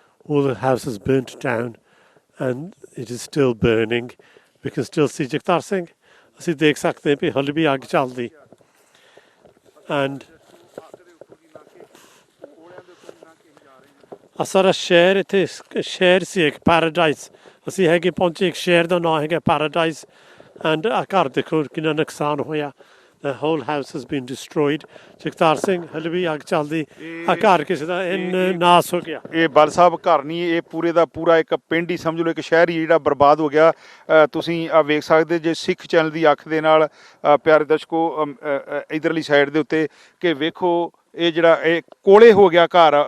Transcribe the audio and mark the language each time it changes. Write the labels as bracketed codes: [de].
[en] all the houses burnt down and it is still burning. We can still see [pa] Jagtar Singh, ਅਸੀਂ ਦੇਖ ਸਕਦੇ ਵੀ ਹਲੇ ਵੀ ਅੱਗ ਚੱਲਦੀ। ਐਂਡ ਆ ਸਾਰਾ ਸ਼ਹਿਰ, ਇੱਥੇ ਸ਼ਹਿਰ ਸੀ ਇੱਕ ਪੈਰਾਡਾਈਸ, ਅਸੀਂ ਹੈਗੇ ਪਹੁੰਚੇ ਇੱਕ ਸ਼ਹਿਰ ਦਾ ਨਾਂ ਹੈਗਾ ਪੈਰਾਡਾਈਸ। ਐਂਡ ਆ ਘਰ ਦੇਖੋ ਕਿੰਨਾ ਨੁਕਸਾਨ ਹੋਇਆ। [en] The whole house has been destroyed. [pa] Jagtar Singh, ਹਲੇ ਵੀ ਅੱਗ ਚੱਲਦੀ। ਆ ਘਰ ਕਿਸੇ ਦਾ ਨਾਸ ਹੋ ਗਿਆ। ਇਹ ਬਲ ਸਾਹਿਬ ਘਰ ਨਹੀਂ, ਇਹ ਪੂਰੇ ਦਾ ਪੂਰਾ ਇੱਕ ਪਿੰਡ ਹੀ ਸਮਝ ਲਓ, ਇੱਕ ਸ਼ਹਿਰ ਹੀ ਜਿਹੜਾ ਬਰਬਾਦ ਹੋ ਗਿਆ। ਤੁਸੀਂ ਆ ਵੇਖ ਸਕਦੇ ਜੇ ਸਿੱਖ ਚੈਨਲ ਦੀ ਅੱਖ ਦੇ ਨਾਲ ਪਿਆਰੇ ਦਰਸ਼ਕੋ ਇਧਰਲੀ ਸਾਈਡ ਦੇ ਉੱਤੇ ਕਿ ਵੇਖੋ ਇਹ ਜਿਹੜਾ ਇਹ ਕੋਲੇ ਹੋ ਗਿਆ ਘਰ।